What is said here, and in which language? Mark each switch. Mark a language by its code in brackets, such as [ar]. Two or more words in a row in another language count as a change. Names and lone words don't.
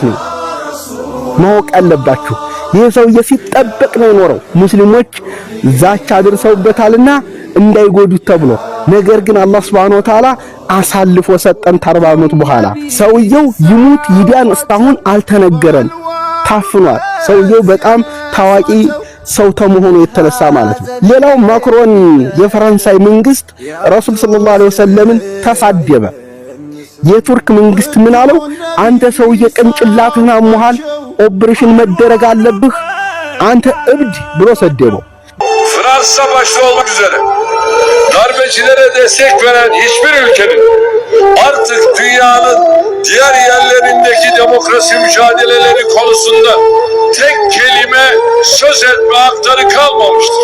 [am] ነው። ማወቅ አለባችሁ። ይህ ሰውዬ ሲጠበቅ ነው የኖረው። ሙስሊሞች ዛቻ አድርሰውበታልና እንዳይጎዱት ተብሎ ነገር ግን አላህ [ar] سبحانه وتعالى [am] አሳልፎ ሰጠን። ከ40 ዓመት በኋላ ሰውየው ይሙት ይዳን እስካሁን አልተነገረም። ታፍኗል። ሰውየው በጣም ታዋቂ ሰው ተመሆኑ የተነሳ ማለት ነው። ሌላው ማክሮን የፈረንሳይ መንግስት [ar] رسول صلى الله عليه وسلم [am] ተሳደበ። የቱርክ መንግስት ምን አለው? አንተ ሰውዬ ቅንጭላትህን አሞሃል፣ ኦፕሬሽን መደረግ አለብህ፣ አንተ እብድ ብሎ ሰደበው። [tr] Fransa başta olmak üzere darbecilere destek veren hiçbir ülkenin artık dünyanın diğer yerlerindeki demokrasi mücadeleleri konusunda tek kelime söz etme hakları kalmamıştır.